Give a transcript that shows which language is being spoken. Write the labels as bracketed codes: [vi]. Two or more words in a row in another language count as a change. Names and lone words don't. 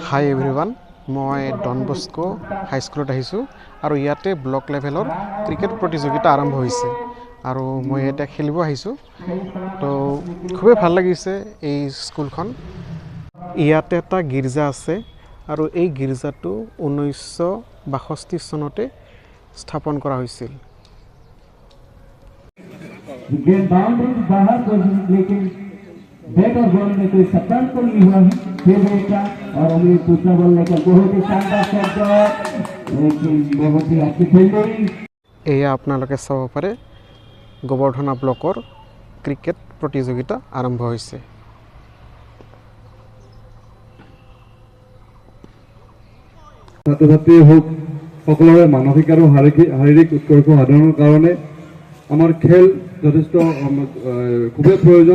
[en] hi everyone, [as] মই ডন বস্কো হাইস্কুলত আহিছোঁ আৰু ইয়াতে [en] block levelৰ [as] ক্ৰিকেট প্ৰতিযোগিতা আৰম্ভ হৈছে আৰু মই এতিয়া খেলিব আহিছোঁ। তো খুবেই ভাল লাগিছে এই স্কুলখন। ইয়াতে এটা গীৰ্জা আছে আৰু এই গীৰ্জাটো 1962 চনতে স্থাপন কৰা হৈছিল। [hi] बैट और बॉल में कोई शब्दांत तो नहीं हुआ है फिर बेटा और अमरीत दूसरा बॉल लेकर बहुत ही शानदार शॉट लेकिन बहुत ही अच्छी फील्डिंग। [as] এয়া আপোনালোকে চাব পাৰে গোবৰ্ধনা ব্লকৰ ক্ৰিকেট প্ৰতিযোগিতা আৰম্ভ হৈছে। ছাত্ৰ ছাত্ৰীয়ে হওক সকলোৰে মানসিক আৰু শাৰীৰিক উৎকৰ্ষ সাধনৰ কাৰণে আমাৰ খেল যথেষ্ট খুবেই প্ৰয়োজন।